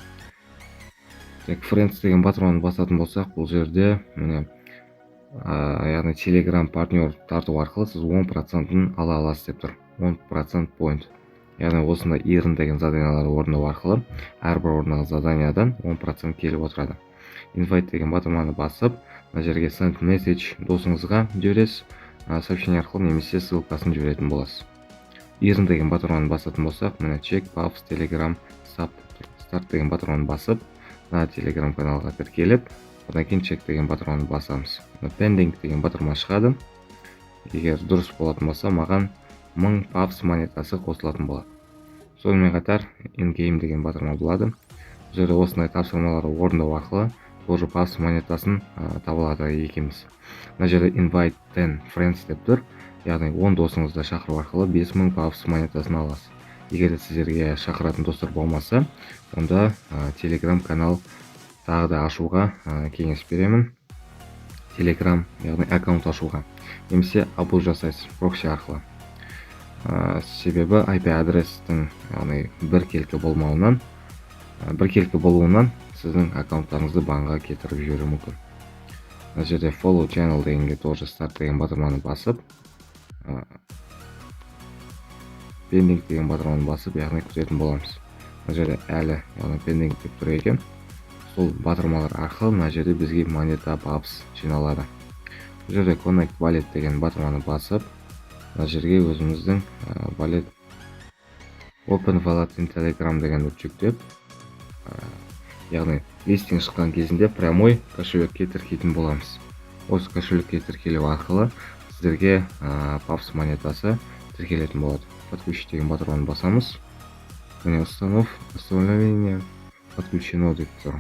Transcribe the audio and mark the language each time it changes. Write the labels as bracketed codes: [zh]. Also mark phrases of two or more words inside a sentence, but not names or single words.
[kk] Friends деген батырманы басатын болсақ, бұл жерде міне яғни Telegram партнер тарту арқылы сіз 10%-ын ала аласыз деп тұр. [en] 10% point. [kk] Яғни осында earn деген заданияларды орындау арқылы әрбір орындаған заданиядан 10% келіп отырады. Invite деген батырманы басып, мына жерге [en] send message [kk] досыңызға жібересіз, сообщение арқылы немесе ссылкасын жіберетін боласыз. Earn деген батырманы басатын болсақ, мына [en] check Pavs Telegram start [kk] деген батырманы басып, мына Telegram каналға тіркеліп, одан кейін check деген батырманы басамыз. Pending деген батырма шығады. Егер дұрыс болатын болса, маған 1000 Pavs монетасы қосылатын болады. Сонымен қатар in-game деген батырма болады. Бұл жерде осындай тапсырмаларды орындау арқылы тоже Pavs монетасын табылады екенбіз. Мына жерде [en] invite 10 friends [kk] деп тұр. Яғни 10 досыңызды шақыру арқылы 5000 Pavs монетасын аласыз. Егер сіздерге шақыратын достар болмаса, онда Telegram канал тағы да ашуға кеңес беремін. Telegram, яғни аккаунт ашуға. Немесе абуз жасайсыз прокси арқылы. Себебі IP адрестің яғни біркелкі болуынан сіздің аккаунттарыңызды банға кетіріп жіберуі мүмкін. Мына жерде [en] follow channel [kk] дегенге тоже start деген батырманы басып, pending деген батырманы басып, яғни күтетін боламыз. Мына жерде әлі яғни pending деп тұр екен. Сол батырмалар арқылы мына жерде бізге монета Pavs жиналады. Бұл жерде [en] connect wallet [kk] деген батырманы басып, мына жерге өзіміздің [en] wallet open wallet in Telegram [kk] дегенді жүктеп, яғни листинг шыққан кезінде прямой кошелекке тіркейтін боламыз. Осы кошелекке тіркелу арқылы сіздерге Pavs монетасы тіркелетін болады. Подключить деген батырманы басамыз. Міне [ru] установление подключено [kk] деп тұр.